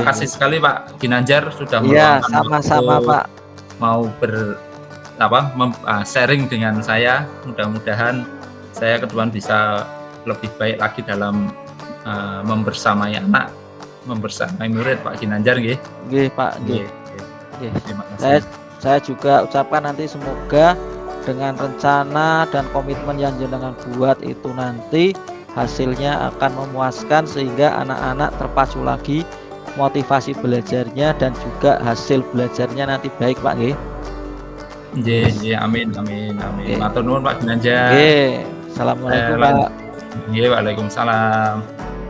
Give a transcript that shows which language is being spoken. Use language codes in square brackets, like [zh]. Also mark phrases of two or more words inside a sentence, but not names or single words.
[id] Oke. kasih sekali Pak Ginanjar sudah Iya, meluangkan sama-sama, waktu Pak. mau sharing dengan saya. Mudah-mudahan saya ke depan bisa lebih baik lagi dalam membersamai anak, membersamai murid Pak Ginanjar nggih. Nggih, Pak, nggih. Nggih. Terima kasih. Saya juga ucapkan nanti semoga dengan rencana dan komitmen yang jenengan buat itu nanti hasilnya akan memuaskan sehingga anak-anak terpacu lagi motivasi belajarnya dan juga hasil belajarnya nanti baik, Pak nggih. Nggih, amin. Nggih. [jv] Matur nuwun Pak Ginanjar. [id] Nggih. Assalamualaikum, Pak. Nggih, waalaikumsalam.